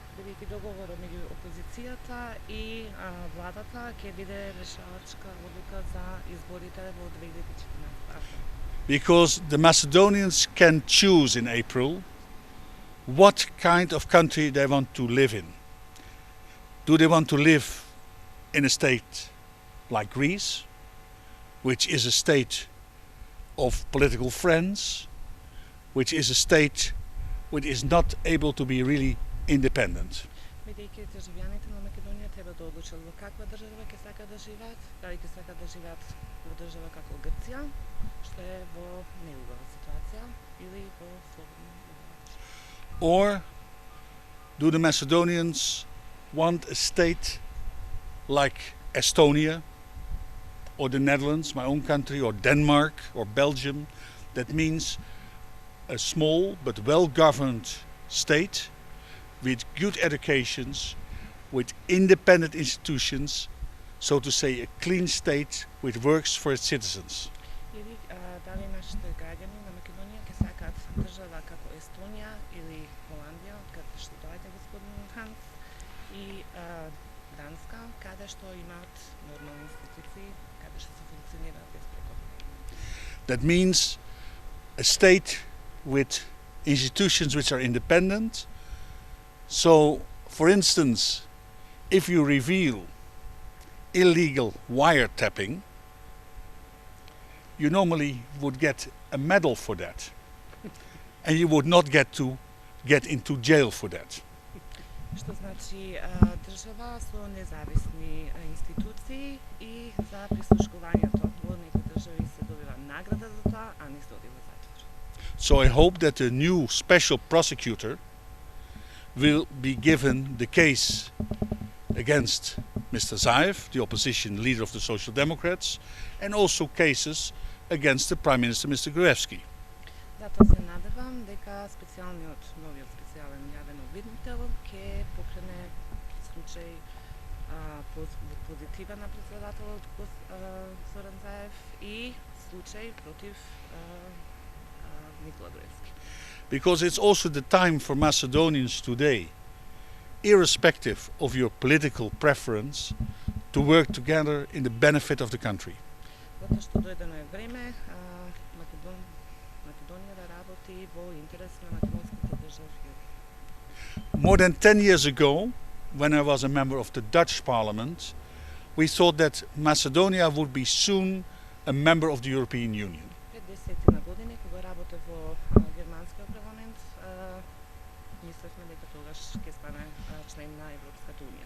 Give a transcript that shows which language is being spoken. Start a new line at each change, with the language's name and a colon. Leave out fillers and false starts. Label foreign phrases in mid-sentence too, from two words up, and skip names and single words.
English: Because the Macedonians can choose in April what kind of country they want to live in. Do they want to live in a state like Greece, which is a state of political friends, which is a state which is not able to be really independent?
Macedonian: Бидејќи државјаните на Македонија треба да одлучат во каква држава ќе сакаат да живеат, дали ќе сакаат да живеат во држава како Грција, што е во неубава ситуација, или во слободна држава.
English: Or do the Macedonians want a state like Estonië, or the Netherlands, my own country, or Denmark, or Belgium? That means a small but well-governed state with good educations, with independent institutions, so to say a clean state which works for its citizens.
Macedonian: Или дали нашите граѓани на Македонија ќе сакаат држава како Естонија или Холандија, од каде што доаѓа господин Ханс, и Данска, каде што имаат нормални институции, каде што се функционираат беспрекосно.
English: That means a state with institutions which are independent. So, for instance, if you reveal illegal wiretapping, you normally would get a medal for that, and you would not get into jail for that.
Macedonian: Што значи држава со независни институции и за прислушувањето. Во некои држави се добива награда за тоа, а не се оди во затвор.
English: So I hope that the new special prosecutor will be given the case against Mr. Zaev, the opposition leader of the Social Democrats, and also cases against the Prime Minister, Mr. Gruevski.
Macedonian: Затоа се надевам дека новиот специјален јавен обвинител ќе покрене случај позитива на председателот Зоран Заев и случај против Никола Груевски.
English: Because it's also the time for Macedonians today, irrespective of your political preference, to work together in the benefit of the country.
Macedonian: Затоа што дојдено е време Македонија да работи во интерес на македонската држава.
English: More than 10 years ago, when I was a member of the Dutch Parliament, we thought that Macedonia would be soon a member of the European Union.
Macedonian: Пред 10 години, кога работев во германскиот парламент, мислевме дека тогаш ќе стане член на Европската унија.